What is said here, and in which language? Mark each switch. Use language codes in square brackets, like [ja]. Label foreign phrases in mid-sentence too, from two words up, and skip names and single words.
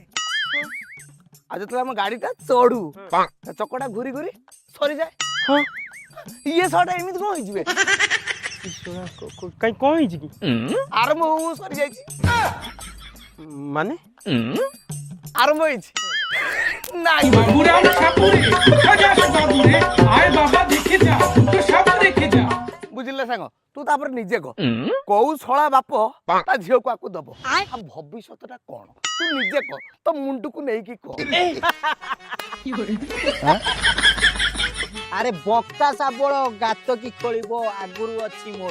[or] ଆଉ ଯେତେବେଳେ ଆମ ଗାଡିଟା ଚଢୁ ଚକଟା ଘୁରି ଘୁରି ସରିଯାଏ। ହଁ ଇଏ ସଟା ଏମିତି କ'ଣ ହେଇଯିବେ? କାଇଁ କ'ଣ ହେଇଛି କି? ଆରମ୍ଭ ହଉ ସରିଯାଇଛି ମାନେ ଆରମ୍ଭ ହେଇଛି ନାଇଁ [bn] বাবুরাম সাপুরে আজাস বাবুরে আয় বাবা দেখে যা তো সব দেখে যা। [or] ବୁଝିଲେ ସାଙ୍ଗ ତୁ ତାପରେ ନିଜେ କହ କୋଉ ଶଳା ବାପ ତା ଝିଅକୁ ଆକୁ ଦବ ଆଉ ଭବିଷ୍ୟତଟା କ'ଣ ତୁ ନିଜେ କହ ତୋ ମୁଣ୍ଡକୁ ନେଇକି କହ। ଆରେ ବଙ୍କା ଶାବଳ ଗାତ କି ଖୋଳିବ ଆଗରୁ ଅଛି ମୋଡ଼।